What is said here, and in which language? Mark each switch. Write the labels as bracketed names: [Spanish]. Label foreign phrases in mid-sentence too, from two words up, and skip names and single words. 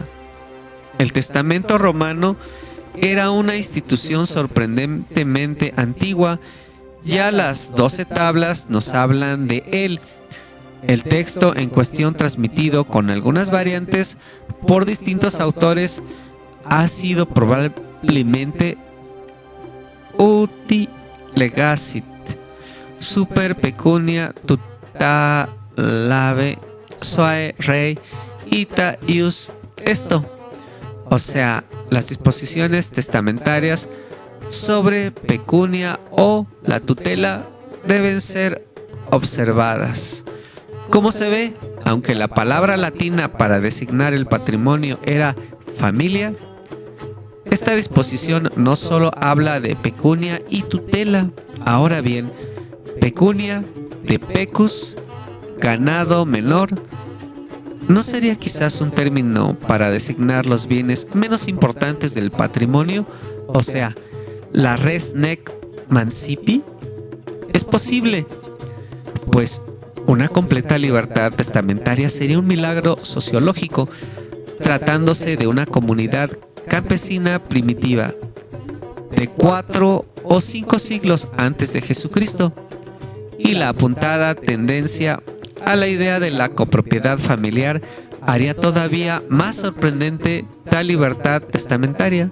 [Spanish] El testamento romano era una institución sorprendentemente antigua. Ya las 12 tablas nos hablan de él. El texto en cuestión, transmitido con algunas variantes por distintos autores, ha sido probablemente [Latin] uti legacit super pecunia tutelave suae rei ita ius esto, [Spanish] o sea, las disposiciones testamentarias sobre pecunia o la tutela deben ser observadas. Como se ve, aunque la palabra latina para designar el patrimonio era familia, esta disposición no solo habla de pecunia y tutela. Ahora bien, pecunia, de pecus, ganado menor, ¿no sería quizás un término para designar los bienes menos importantes del patrimonio? O sea, la [Latin] res nec mancipi. [Spanish] Es posible, pues una completa libertad testamentaria sería un milagro sociológico, tratándose de una comunidad campesina primitiva de 4 o 5 siglos antes de Jesucristo, y la apuntada tendencia a la idea de la copropiedad familiar haría todavía más sorprendente tal libertad testamentaria.